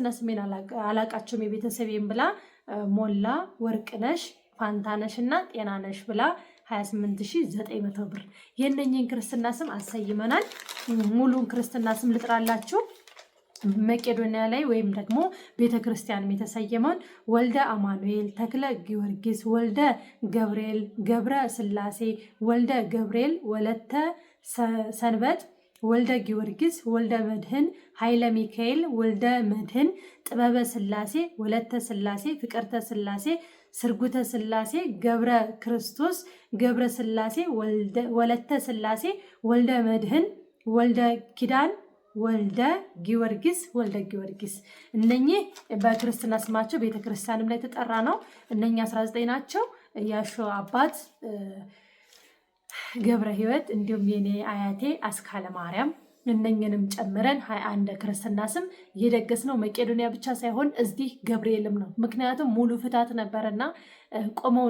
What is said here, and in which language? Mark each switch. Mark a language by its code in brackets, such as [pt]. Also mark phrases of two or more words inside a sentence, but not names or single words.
[am] ስሜን አላቃቸውም የቤተሰቤን ብላ ሞላ ወርቅነሽ ፋንታነሽ እና ጤናነሽ ብላ 28900 ብር። የነኝን ክርስትና ስም አሰይመናል። ሙሉን ክርስትና ስም ልጥራላችሁ። መቄዶንያ ላይ ወይም ደግሞ ቤተክርስቲያንም የተሰየመውን ወልደ አማኑኤል ተክለ ጊዮርጊስ ወልደ ገብርኤል ገብረ ስላሴ ወልደ ገብርኤል ወለተ ሰንበት ወልደ ጊዮርጊስ ወልደ መድህን ኃይለ ሚካኤል ወልደ መድህን ጥበበ ስላሴ ወለተ ስላሴ ፍቅርተ ስላሴ ስርጉተ ስላሴ ገብረ ክርስቶስ ገብረ ስላሴ ወለተ ስላሴ ወልደ መድህን ወልደ ኪዳን ወልደ ጊዮርጊስ እነኚህ በክርስትና ስማቸው ቤተክርስቲያንም ላይ ተጠራ ነው። እነኚህ 19 ናቸው። ያሾ አባት ገብረ ሕይወት እንዲሁም የኔ አያቴ አስካለ ማርያም እነኝንም ጨምረን 21 ክርስትና ስም እየደገስ ነው። መቄዶንያ ብቻ ሳይሆን እዚህ ገብርኤልም ነው። ምክንያቱም ሙሉ ፍታት ነበርና ቆመውን